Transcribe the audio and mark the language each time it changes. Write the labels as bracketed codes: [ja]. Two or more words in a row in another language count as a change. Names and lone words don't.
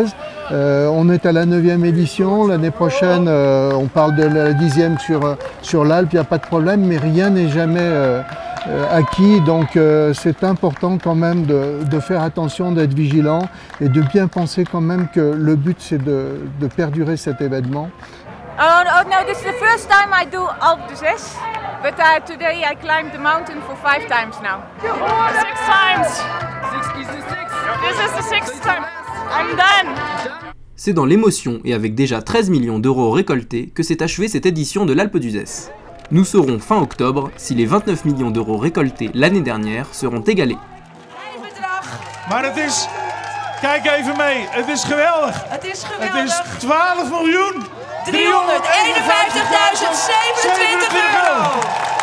[fr] On est à la 9e édition, l'année prochaine on parle de la 10e sur l'Alpe, il n'y a pas de problème, mais rien n'est jamais acquis, donc c'est important quand même de faire attention, d'être vigilant et de bien penser quand même que le but c'est de perdurer cet événement. [en] Oh no, this is the first time I do Alpe d'Huez, but today I climbed the mountain for 5 times now. 6 times! 6 is the 6th! This is the 6th time! I'm done! [fr] C'est dans l'émotion et avec déjà 13 millions d'euros récoltés que s'est achevée cette édition de l'Alpe d'Huez. Nous saurons fin octobre si les 29 millions d'euros récoltés l'année dernière seront égalés. [nl] Maar het is, kijk even mee, het is geweldig. Het is geweldig. Het is 12.351.027 €.